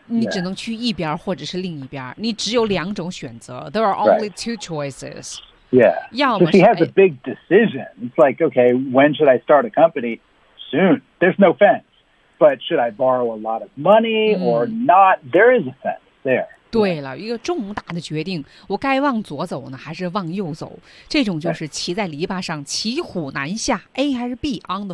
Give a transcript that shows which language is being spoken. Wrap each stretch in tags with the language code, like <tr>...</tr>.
<zh>你只能去一边或者是另一边，你只有两种选择.</zh> <en>There are only two choices. Yeah, so she has a big decision. It's like, okay, when should I start a company? Soon. There's no fence. But should I borrow a lot of money or not? There is a fence there.</en> <zh>对了，一个重大的决定，我该往左走呢，还是往右走？这种就是骑在篱笆上，骑虎难下，A还是B on the</zh>